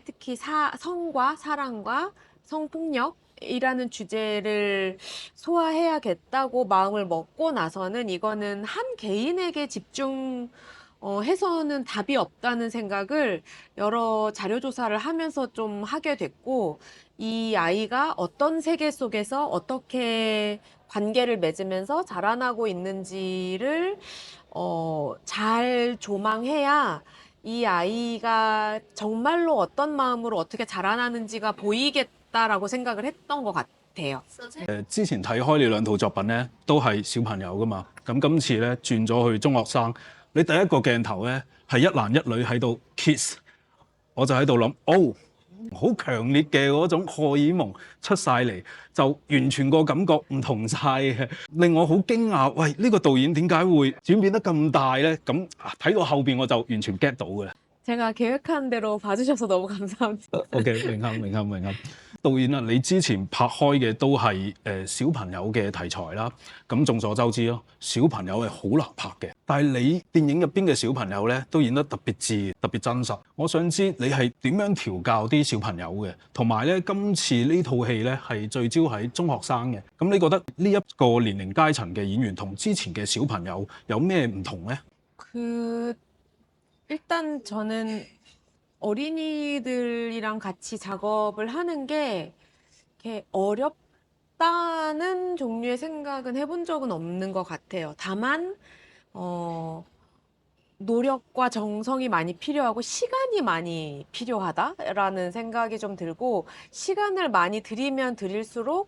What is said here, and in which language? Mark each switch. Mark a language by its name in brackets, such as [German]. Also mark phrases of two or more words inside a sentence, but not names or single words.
[Korean] 특히 성과 사랑과 성폭력이라는 주제를 소화해야겠다고 마음을 먹고 나서는 이거는 한 개인에게 집중 해서는 답이 없다는 생각을 여러 자료 조사를 하면서 좀 하게 됐고, 이 아이가 어떤 세계 속에서 어떻게 관계를 맺으면서 자라나고 있는지를 잘 조망해야 이 아이가 정말로 어떤 마음으로 어떻게 자라나는지가 보이겠다라고 생각을 했던 것 같아요. [Cantonese] 之前睇開你兩套作品咧，都係小朋友噶嘛。咁今次咧轉咗去中學生，你第一個鏡頭咧係一男一女喺度 kiss，我就喺度諗，好強烈嘅嗰種荷爾蒙出晒嚟，就完全個感覺唔同晒嘅，令我好驚訝。喂，呢個導演點解會轉變得咁大咧？咁睇到後邊我就完全 get 到嘅。 [Korean] 제가 계획한 대로 봐주셔서 너무 감사합니다. [Cantonese] OK， 榮幸。導演啊，你之前拍開嘅都係小朋友嘅題材啦。咁眾所周知咯，小朋友係好難拍嘅。但係你電影入邊嘅小朋友咧，都演得特別自然、特別真實。我想知你係點樣調教啲小朋友嘅？同埋咧，今次呢套戲咧係聚焦喺中學生嘅。咁你覺得呢一個年齡階層嘅演員同之前嘅小朋友有咩唔同咧？ [Korean] 일단 저는 어린이들이랑 같이 작업을 하는 게 이렇게 어렵다는 종류의 생각은 해본 적은 없는 것 같아요. 다만, 노력과 정성이 많이 필요하고 시간이 많이 필요하다라는 생각이 좀 들고, 시간을 많이 들이면 들일수록